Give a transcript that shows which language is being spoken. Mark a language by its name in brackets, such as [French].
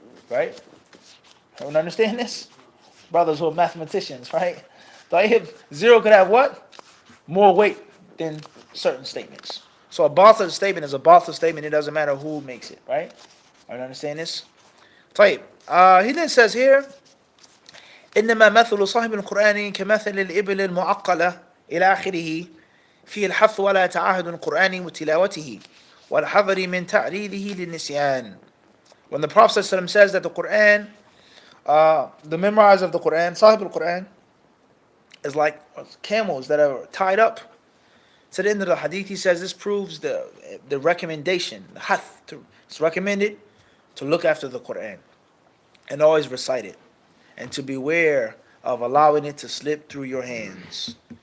[English] Right? Everyone understand this? Brothers who are mathematicians, right? طيب, zero could have what? More weight than certain statements. So a batil statement is a batil statement. It doesn't matter who makes it, right? Are you understand this? [Arabic] طيب. [English] He then says here, [Arabic] إنما مثل صاحب القرآن كمثل الإبل المعقلة إلى آخره فيه الحث ولا تعاهد القرآن وتلاوته والحذر من تعريضه للنسيان. [English] When the Prophet ﷺ says that the Quran, the memorizer of the Quran, Sahib al-Quran, is like camels that are tied up. To the end of the hadith, he says this proves the recommendation, the hath. It's recommended to look after the Quran and always recite it, and to beware of allowing it to slip through your hands.